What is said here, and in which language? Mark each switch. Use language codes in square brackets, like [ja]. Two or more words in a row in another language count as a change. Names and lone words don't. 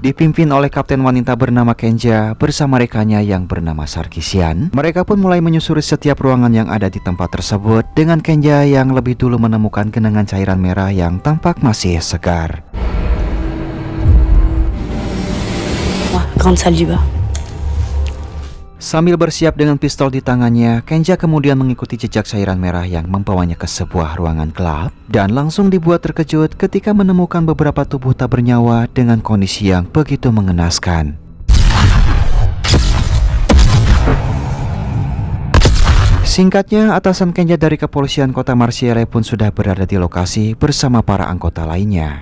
[id] Dipimpin oleh kapten wanita bernama Kenja bersama rekannya yang bernama Sarkisian. Mereka pun mulai menyusuri setiap ruangan yang ada di tempat tersebut dengan Kenja yang lebih dulu menemukan genangan cairan merah yang tampak masih segar. Wah, [fr] grande salle du bas. [id] Sambil bersiap dengan pistol di tangannya, Kenja kemudian mengikuti jejak cairan merah yang membawanya ke sebuah ruangan gelap dan langsung dibuat terkejut ketika menemukan beberapa tubuh tak bernyawa dengan kondisi yang begitu mengenaskan. Singkatnya, atasan Kenja dari kepolisian kota Marseille pun sudah berada di lokasi bersama para anggota lainnya.